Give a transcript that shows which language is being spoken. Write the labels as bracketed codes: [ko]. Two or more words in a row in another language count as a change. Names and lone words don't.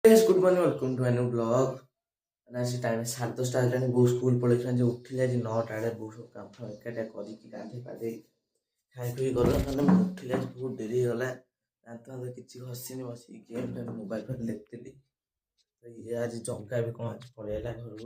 [en] Yes, good morning, welcome to a new vlog. [or] ଆସି ଟାଇମ୍ 10:30 ହେଲାଣି। ବୋଉ ସ୍କୁଲ ପଳେଇଥିଲା ଯେ ଉଠିଲେ ଆଜି 9ଟା ବେଳେ। ବୋଉ ସବୁ କାମ ଫାମ ଏକାଠିଆ କରିକି ଗାଧେଇ ପାଧେଇ ଖାଇ ପିଇ ଗଲା। ମାନେ ମୁଁ ଉଠିଲେ ଆଜି ବହୁତ ଡେରି ହେଇଗଲା। ଦାନ୍ତ ଫାନ୍ତ କିଛି ଘଷିନି, ବସିକି ଗେମ୍ ମୋବାଇଲ ଫୋନ ଦେଖୁଥିଲି। ଇଏ ଆଜି ଜଗା ବି କ'ଣ ଆଜି ପଳେଇ ଆଇଲା ଘରକୁ।